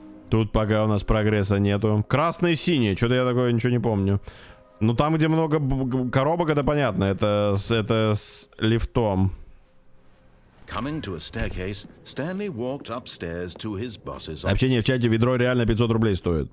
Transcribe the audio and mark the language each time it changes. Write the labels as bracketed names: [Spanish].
[Russian] Тут пока у нас прогресса нету. Красный и синий. Что-то я такое ничего не помню. Ну, там, где много коробок, это понятно. Это с лифтом. [English] Coming to a staircase, Stanley walked upstairs to his boss's office. [Russian] Общение в чате ведро реально 500 рублей стоит.